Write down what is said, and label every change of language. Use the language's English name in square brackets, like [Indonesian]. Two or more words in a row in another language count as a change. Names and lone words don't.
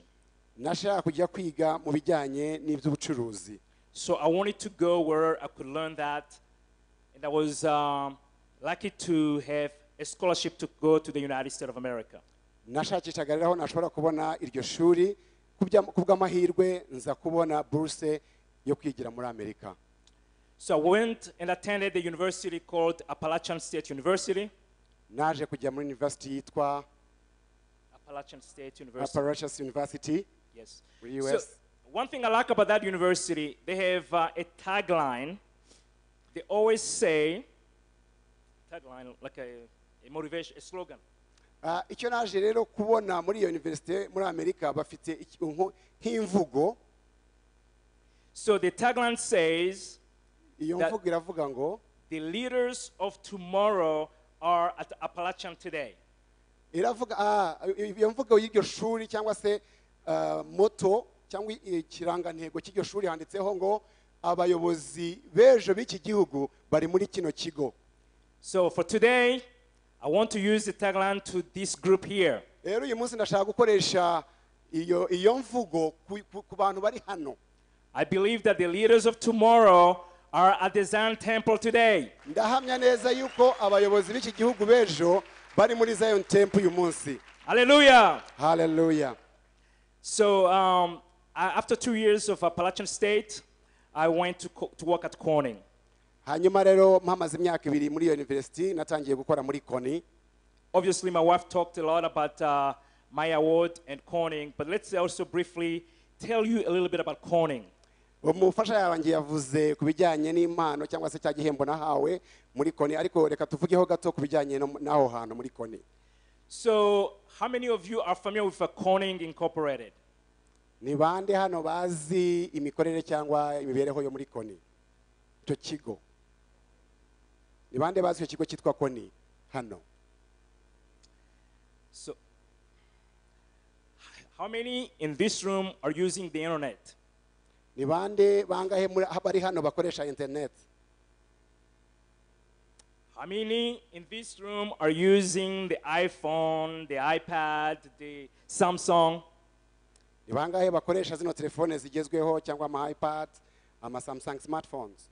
[Kinyarwanda] nashaka kujya kwiga mu bijyanye n'iby'ubucuruzi. [English] So I wanted to go where I could learn that, and I was lucky to have a scholarship to go to the United States of America. [Kinyarwanda] nashakishaga rero aho nashobora kubona iryo shuri kubw'amahirwe nza kubona buruse yo kwigira muri Amerika. [English] So I went and attended the university called Appalachian State University. [Kinyarwanda] naje kujya muri university yitwa Appalachian State University. Appalachian University [English] Yes. [Kinyarwanda] muri [English] So US. one thing I like about that university, they have a tagline. They always say, tagline like a motivation, a slogan. [Kinyarwanda] icyo naje rero kubona muri iyo university muri Amerika bafite nk'imvugo. [English] So the tagline says, [Kinyarwanda] iyo [English] that- [Kinyarwanda] mvugo iravuga ngo [English] the leaders of tomorrow are at Appalachian today. [Kinyarwanda] iravuga iyo mvugo y'iryo shuri cyangwa se moto cyangwa ikirangantego cy'iryo shuri handitseho ngo abayobozi b'ejo b'iki gihugu bari muri kino kigo. [English] So for today, I want to use the tagline to this group here. [Kinyarwanda] rero uyu munsi ndashaka gukoresha iyo mvugo ku bantu bari hano. [English] I believe that the leaders of tomorrow are at the Zion Temple today. [Kinyarwanda] ndahamya neza yuko abayobozi b'iki gihugu b'ejo bari muri Zion Temple uyu munsi. Hallelujah. Hallelujah. [English] So after 2 years of Appalachian State, I went to work at Corning. [Kinyarwanda] hanyuma rero mpamaze imyaka 2 muri iyo university natangiye gukora muri Koni. [English] Obviously, my wife talked a lot about my award and Corning, but let's also briefly tell you a little bit about Corning. [Kinyarwanda] umufasha yanjye yavuze ku bijyanye n'impano cyangwa se cya gihembo nahawe muri Koni, ariko reka tuvugeho gato ku bijyanye n'aho hantu muri Koni. [English] So how many of you are familiar with Corning Incorporated? [Kinyarwanda] ni bande hano bazi imikorere cyangwa imibereho yo muri Koni? icyo kigo ni bande bazi icyo kigo cyitwa Koni hano? [English] So how many in this room are using the internet? [Kinyarwanda] ni bande bangahe bari hano bakoresha internet? [English] How many in this room are using the iPhone, the iPad, the Samsung? [Kinyarwanda] ni bangahe bakoresha zino telefone zigezweho cyangwa ama iPad, ama Samsung smartphones?